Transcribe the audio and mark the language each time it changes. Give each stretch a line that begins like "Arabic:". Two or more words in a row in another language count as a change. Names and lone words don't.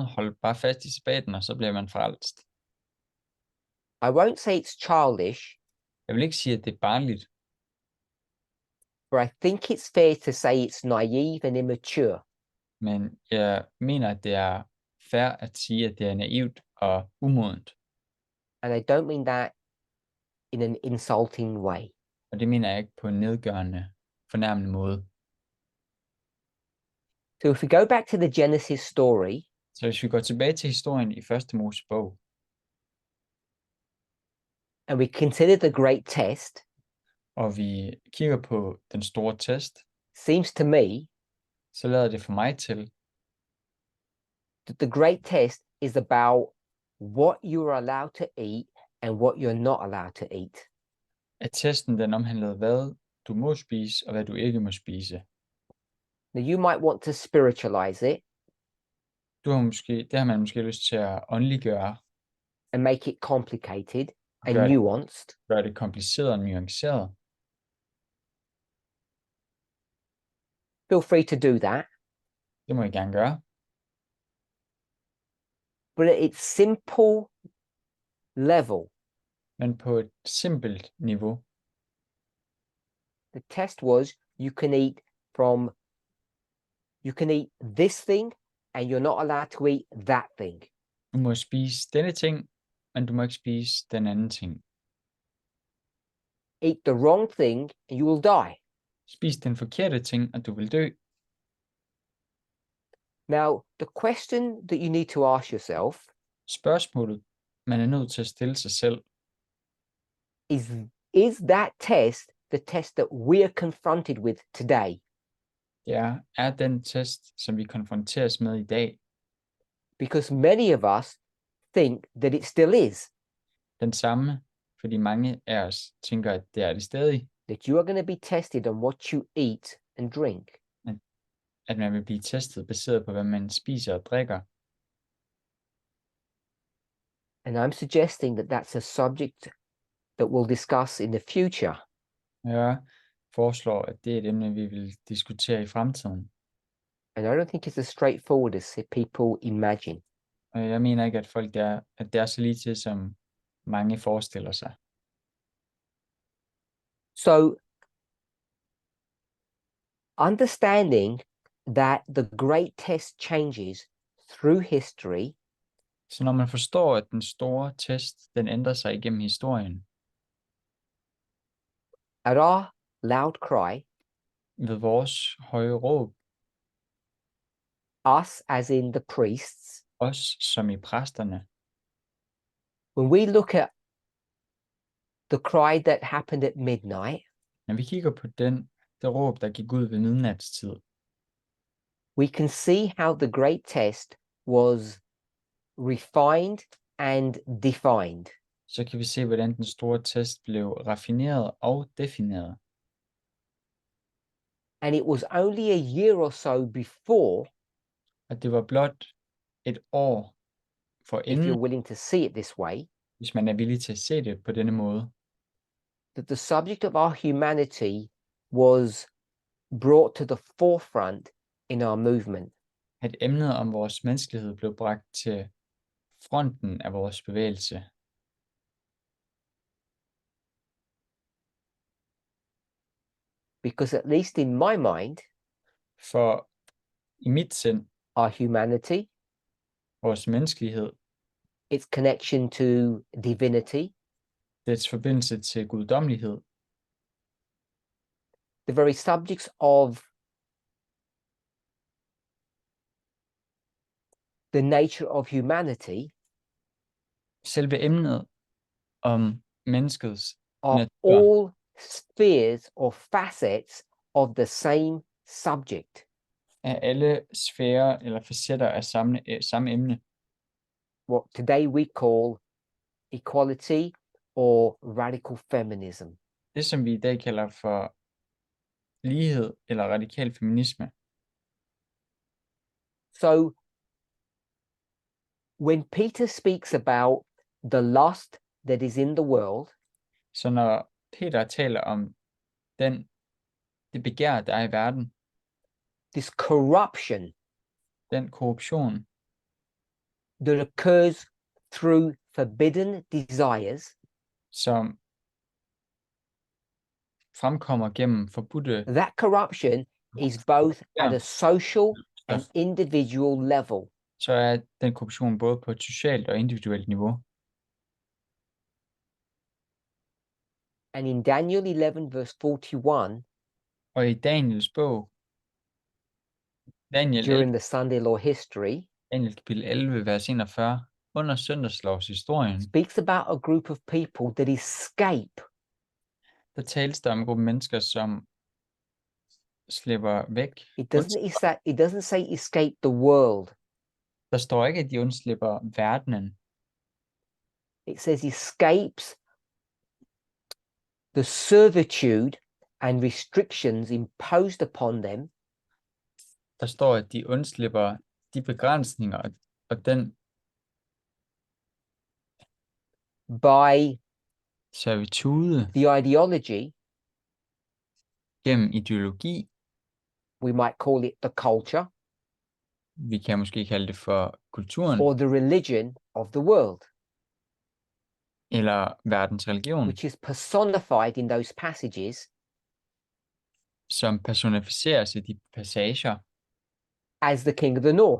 Danish: Hold bare fast i sabbaten, og så bliver man frelst.
English: I won't say it's childish,
Danish: Jeg vil ikke sige, at det er barnligt,
English: but I think it's fair to say it's naive and immature.
Danish: men jeg mener, at det er fair at sige, at det er naivt og umodent.
English: And I don't mean that in an insulting way.
Danish: Og det mener jeg ikke på en nedgørende, fornærmende måde.
English: So if we go back to the Genesis story,
Danish: Så hvis vi går tilbage til historien i første Mosebog,
English: and we consider the great test,
Danish: og vi kigger på den store test,
English: seems to me
Danish: så lader det for mig til,
English: that the great test is about what you are allowed to eat and what you're not allowed to eat.
Danish: at testen den omhandlede, hvad du må spise, og hvad du ikke må spise.
English: Now, you might want to spiritualize it
Danish: Det har man måske lyst til at åndeliggøre,
English: and make it complicated and Right. nuanced.
Danish: gøre det kompliceret og nuanceret.
English: Feel free to do that.
Danish: Det må I gerne gøre.
English: But at its simple level,
Danish: Men på et simpelt niveau,
English: the test was you can eat this thing and you're not allowed to eat that thing.
Danish: du må spise denne ting, men du må ikke spise den anden ting.
English: Eat the wrong thing and you will die.
Danish: Spis den forkerte ting, og du vil dø.
English: Now, the question that you need to ask yourself
Danish: Spørgsmålet, man er nødt til at stille sig selv,
English: is that test the test that we are confronted with today?
Danish: det er den test, som vi konfronteres med i dag,
English: Because many of us think that it still is,
Danish: den samme, fordi mange af os tænker, at det er det stadig,
English: that you are going to be tested on what you eat and drink.
Danish: at man vil blive testet baseret på, hvad man spiser og drikker.
English: And I'm suggesting that that's a subject that we'll discuss in the future.
Danish: Jeg foreslår, at det er et emne, vi vil diskutere i fremtiden.
English: And I don't think it's as straightforward as people imagine.
Danish: Og jeg mener ikke, at det er så lige til, som mange forestiller sig.
English: So, understanding that the great test changes through history,
Danish: Så når man forstår, at den store test, den ændrer sig igennem historien,
English: at our loud cry,
Danish: ved vores høje råb,
English: us as in the priests,
Danish: os som i præsterne,
English: when we look at the cry that happened at midnight,
Danish: når vi kigger på det råb, der gik ud ved midnatstid,
English: we can see how the great test was refined and defined.
Danish: så kan vi se, hvordan den store test blev raffineret og defineret.
English: And it was only a year or so before,
Danish: Og det var blot et år
English: if
Danish: forinden,
English: you're willing to see it this way,
Danish: hvis man er villig til at se det på denne måde,
English: that the subject of our humanity was brought to the forefront in our movement.
Danish: at emnet om vores menneskelighed blev bragt til fronten af vores bevægelse.
English: Because at least in my mind,
Danish: For i mit sind,
English: our humanity,
Danish: vores menneskelighed,
English: its connection to divinity,
Danish: dets forbindelse til guddommelighed,
English: the very subjects of the nature of humanity
Danish: selve emnet om menneskets
English: are
Danish: natur,
English: all spheres or facets of the same subject.
Danish: er alle sfærer eller facetter af samme emne,
English: What today we call equality or radical feminism.
Danish: det som vi i dag kalder for lighed eller radikal feminisme.
English: So when Peter speaks about the lust that is in the world,
Danish: Så når Peter taler om det begær, der er i verden,
English: this corruption
Danish: den korruption,
English: that occurs through forbidden desires,
Danish: som fremkommer gennem forbudte,
English: that corruption is both at a social and individual level.
Danish: så er den korruption både på et socialt og individuelt niveau.
English: And in Daniel 11, verse 41,
Danish: Og i Daniels bog,
English: Daniel during the Sunday law history,
Danish: kapitel 11, vers 41, under søndagslovshistorien,
English: speaks about a group of people that escape
Danish: der tales der om en gruppe mennesker, som slipper væk.
English: It doesn't say escape the world.
Danish: Der står ikke, at de undslipper verdenen.
English: It says escapes the servitude and restrictions imposed upon them
Danish: Der står, at de undslipper de begrænsninger og den
English: by
Danish: servitude
English: the ideology,
Danish: gennem ideologi.
English: we might call it the culture,
Danish: Vi kan måske kalde det for kulturen
English: or the religion of the world,
Danish: eller verdens religion,
English: which is personified in those passages
Danish: som personificeres i de passager
English: as the king of the north.